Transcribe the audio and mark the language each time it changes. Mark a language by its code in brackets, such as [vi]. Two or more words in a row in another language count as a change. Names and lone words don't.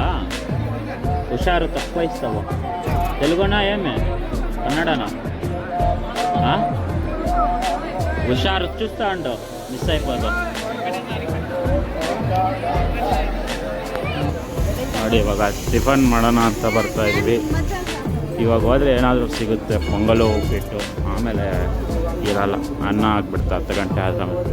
[te] హుషారు తక్కువ ఇస్తావు. తెలుగునా ఏమి కన్నడనా? హుషారు చూస్తా అంటావు, ಮಿಸ್ అయిపోతావు. [kn] ನೋಡಿ ಇವಾಗ ಟಿಫನ್ ಮಾಡೋಣ ಅಂತ ಬರ್ತಾ ಇದ್ವಿ. ಇವಾಗ ಹೋದರೆ ಏನಾದರೂ ಸಿಗುತ್ತೆ, ಪೊಂಗಲು ಉಪ್ಪಿಟ್ಟು, ಆಮೇಲೆ ಇರಲ್ಲ, ಅನ್ನ ಆಗಿಬಿಡ್ತು 10 ಗಂಟೆ ಆದಮೇಲೆ.